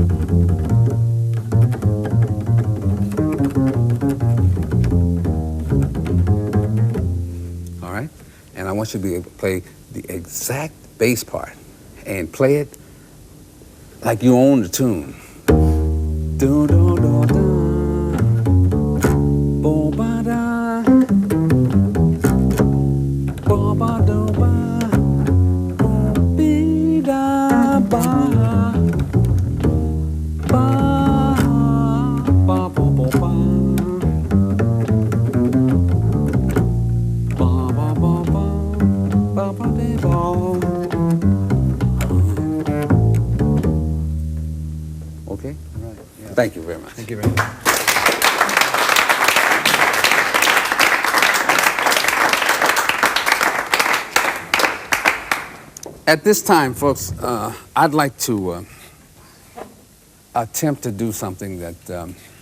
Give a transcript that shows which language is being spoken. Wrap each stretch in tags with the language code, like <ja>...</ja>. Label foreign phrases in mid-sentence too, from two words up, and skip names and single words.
<en>All right? And I want you to be able to play the exact bass part and play it like you own the tune. Do, do, do, do. Bo, ba, da. Bo, ba, do, ba. Bo, be, da, ba. Ba, ba, bo, bo, ba. Ba, ba, ba, ba. Ba, ba, de, ba. Okay? Right, yeah. Thank you very much. Thank you very much. At this time, folks, I'd like to attempt to do something that</en>